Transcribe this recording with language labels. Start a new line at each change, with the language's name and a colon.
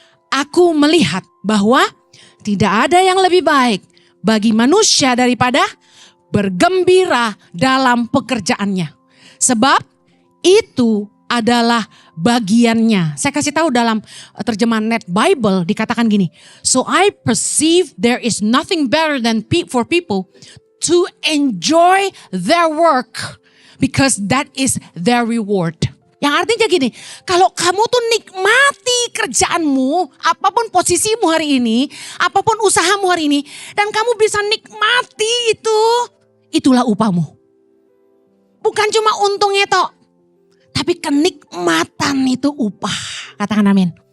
Indonesian: Aku melihat bahwa tidak ada yang lebih baik bagi manusia daripada bergembira dalam pekerjaannya. Sebab itu adalah bagiannya. Saya kasih tahu dalam terjemahan Net Bible dikatakan gini.
English: So I perceive there is nothing better than for people to enjoy their work because that is their reward.
Indonesian: Yang artinya gini, kalau kamu tuh nikmati kerjaanmu, apapun posisimu hari ini, apapun usahamu hari ini, dan kamu bisa nikmati itu, itulah upahmu. Bukan cuma untungnya toh. Tapi kenikmatan itu upah. Katakan amin.